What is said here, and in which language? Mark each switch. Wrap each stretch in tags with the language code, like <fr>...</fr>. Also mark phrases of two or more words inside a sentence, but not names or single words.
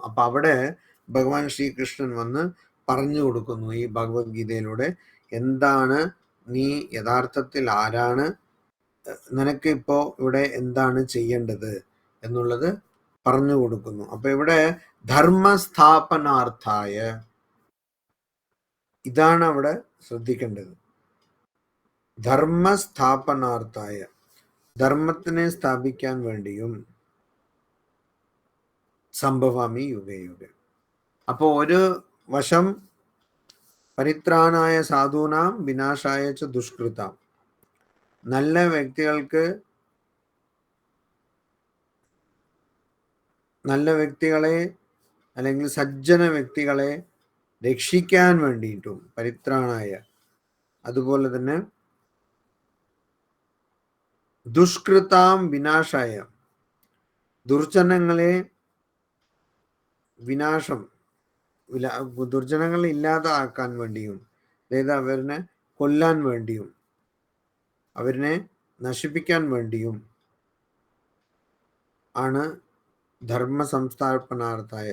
<ml>അപ്പൊ അവിടെ ഭഗവാൻ ശ്രീകൃഷ്ണൻ വന്ന് പറഞ്ഞു കൊടുക്കുന്നു ഈ ഭഗവത്ഗീതയിലൂടെ, എന്താണ് നീ യഥാർത്ഥത്തിൽ ആരാണ്, നിനക്ക് ഇപ്പോ ഇവിടെ എന്താണ് ചെയ്യേണ്ടത് എന്നുള്ളത് പറഞ്ഞു കൊടുക്കുന്നു. അപ്പൊ ഇവിടെ ധർമ്മസ്ഥാപനാർത്ഥായ, ഇതാണ് അവിടെ ശ്രദ്ധിക്കേണ്ടത്. ധർമ്മസ്ഥാപനാർത്ഥായ, ധർമ്മത്തിനെ സ്ഥാപിക്കാൻ വേണ്ടിയും</ml> <sa>सम्भवामि युगे युगे.</sa> <ml>അപ്പൊ ഒരു വശം</ml> <sa>परित्राणाय साधूनां विनाशाय च दुष्कृतां,</sa> <ml>നല്ല വ്യക്തികളെ അല്ലെങ്കിൽ സജ്ജന വ്യക്തികളെ രക്ഷിക്കാൻ വേണ്ടിയിട്ടും പരിത്രാണായ, അതുപോലെ തന്നെ</ml> <sa>दुष्कृतां विनाशाय,</sa> <ml>ദുർജനങ്ങളെ ദുർജനങ്ങളെ ഇല്ലാതാക്കാൻ വേണ്ടിയും, അതായത് അവരിനെ കൊല്ലാൻ വേണ്ടിയും അവരിനെ നശിപ്പിക്കാൻ വേണ്ടിയും ആണ്</ml> <sa>धर्म संस्थापनार्थाय.</sa>